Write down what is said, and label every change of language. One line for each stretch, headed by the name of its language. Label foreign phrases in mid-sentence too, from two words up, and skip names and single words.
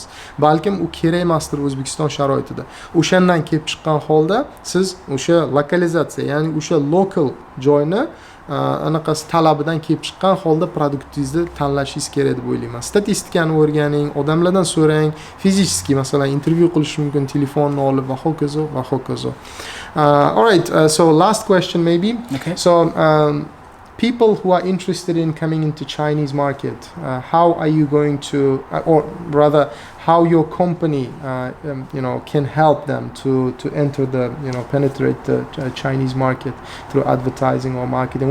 Uzbek: Balkim u kerak emasdir O'zbekiston sharoitida. O'shandan kelib chiqqan holda siz o'sha lokalizatsiya, ya'ni o'sha local joyni anaqasi talabidan kelib chiqqan holda produktingizni tanlashingiz kerak deb o'ylayman. Statistikani o'rganing, odamlardan so'rang, fizически masalan intervyu qilish mumkin, telefonni olib va hokazo va hokazo.
English: All right, so last question maybe. Okay. So people who are interested in coming into Chinese market, how are you going to, or rather, how your company can help them to enter the penetrate the Chinese market through advertising or marketing.